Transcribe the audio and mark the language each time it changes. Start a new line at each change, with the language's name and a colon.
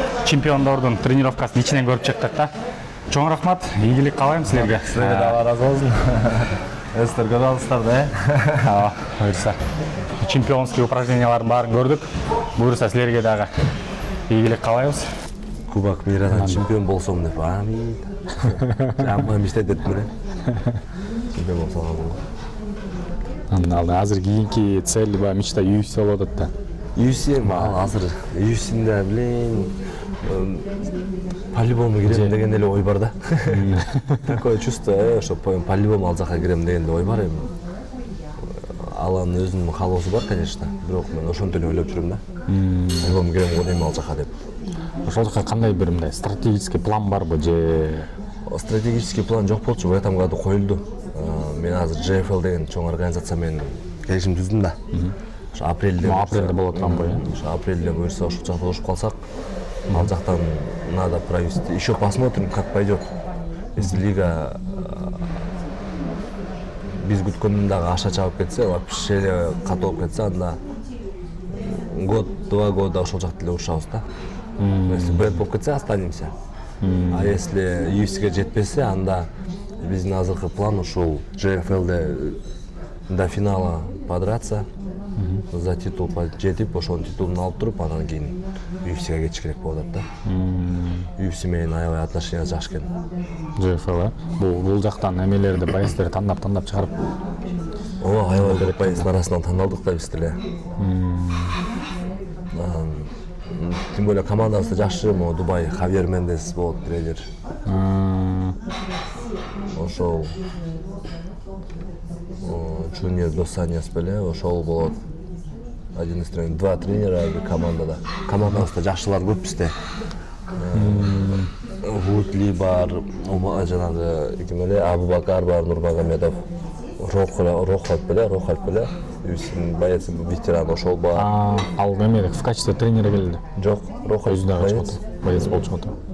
Kyrgyz: Чемпиондордун тренировкасын ичинен көрүп чыктык да. Чоң рахмат. Ийгилик каалайм силерге. Силерге да разы болсун. Өстөр көрүп алыпсыздар да, Буюрса. Чемпионский упражнениялардын баарын көрдүк. Буюрса силерге дагы ийгилик каалайбыз. Кубок мирдан чемпион болсом деп амин. Жаман мечтать еттим эле. Чемпион болсом Андан азыр кийинки цель ба мечта UFC болуп атат да. UFC азыр UFC'нде блин по-любому кирем деген эле ой бар да.
Russian: Такое чувство, что по-любому
Kyrgyz: ал жака кирем деген ой бар эми. Аланын өзүнүн каалоосу бар, конечно. Бирок мен ошентип эле ойлоп жүрөм да. По-любому кирем го дейм ал жака деп. Ошол жака кандай бир мындай стратегический план барбы же Стратегический план жок болчу,
Russian: в этом году
Kyrgyz: коюлду. Мен азыр JFL деген чоң организация менен келишим түздүм да. Ошо апрелде болот турган бой. Ошо апрелде буюрса ошол жакта болушуп калсак, ал жактан
Russian: надо провести. Еще посмотрим, как пойдет. Если лига
Kyrgyz: биз күткөндөн дагы аша чабып кетсе, вообще эле катуу болуп кетсе, анда
Russian: год-два года
Kyrgyz: ошол жакта эле урушабыз да. Если бренд болуп кетсе,
Russian: останемся. А если
Kyrgyz: UFC'ге жетпесе, анда биздин азыркы план ушул JFL'де
Russian: до финала подраться, за титул
Kyrgyz: жетип, ошол титулун алып туруп, анан кийин UFC'ге кетиш керек болуп атат да. UFC менен аябай отношения жакшы экен. JFL бул жактан эмелерди, боецтерди тандап чыгарып. Аябай көп боецтин арасынан тандалдык да биз деле.
Russian: Тем более
Kyrgyz: командасы жакшы, могу Дубай, Хавьер Мендес болот тренер. Ошол Junior Dos Anjos беле, ошол болот.
Russian: Один из тренеров, два тренера
Kyrgyz: командада. Командабызда жакшылар көп бизде. Вудли бар, жанагы ким эле, Абубакар бар, Нурмагомедов. Рохат беле, UFC'нин боец ветеран ошол бар. Ал эмелик
Russian: в качестве тренера
Kyrgyz: келди. Жок, Рохат Өзү дагы чыгат. Боец болуп чыгат.